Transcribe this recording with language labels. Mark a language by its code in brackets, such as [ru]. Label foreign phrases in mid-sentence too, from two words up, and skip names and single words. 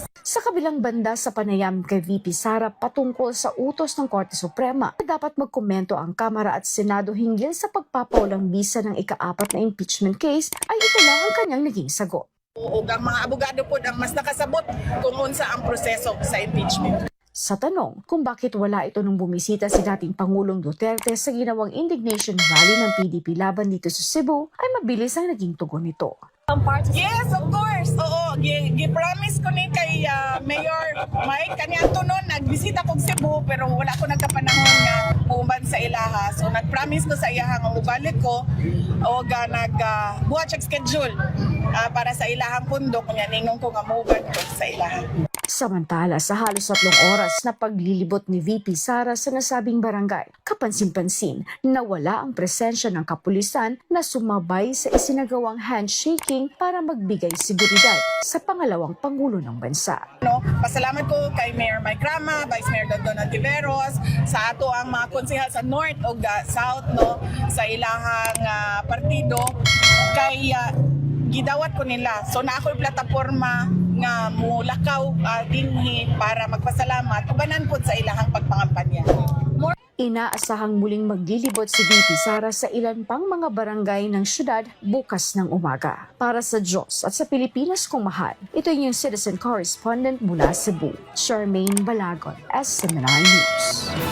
[tl] Sa kabilang banda sa panayam kay VP Sara patungkol sa utos ng Korte Suprema na dapat magkomento ang Kamara at Senado hinggil sa pagpapawalang bisa ng ika-4 na impeachment case ay ito lang ang kanyang naging sagot. [ceb] O ang mga abogado po ang mas nakasabot kung unsa ang proseso sa impeachment. [tl] Sa tanong kung bakit wala ito nung bumisita si dating Pangulong Duterte sa ginawang indignation rally ng PDP laban dito sa Cebu, ay mabilis ang naging tugon nito. [en] Yes, of course. [ceb] Oo, gi-promise ko ni kay Mayor Mike kaniadto noon nagbisita kog Cebu pero wala ko nagkapanahon nga uban sa ilaha. So nag-promise ko sa iyaha nga mubalik ko o nagbuhat [en] check schedule [ceb] para sa ilahang pundok nya ningon ko nga mubalik ko sa ilaha. [tl] Samantala, sa halos 3 oras na paglilibot ni VP Sara sa nasabing barangay, kapansin-pansin na wala ang presensya ng kapulisan na sumabay sa isinagawang handshaking para magbigay seguridad sa pangalawang Pangulo ng bansa. [ceb] No, pasalamat ko kay Mayor Mike Rama, Vice Mayor Dondon Antiveros, sa ato ang mga konsehal sa North o South no, sa ilahang partido kay gidawat ko nila. So na ako'y plataporma nga mulakaw dinhi para magpasalamat ubanan po sa ilahang pagpangampanya. [tl] Inaasahang muling maglilibot si VP Sara sa ilan pang mga barangay ng syudad bukas ng umaga. Para sa Diyos at sa Pilipinas kong mahal, ito yung citizen correspondent mula Cebu, Charmaine Balagon, SMNI News.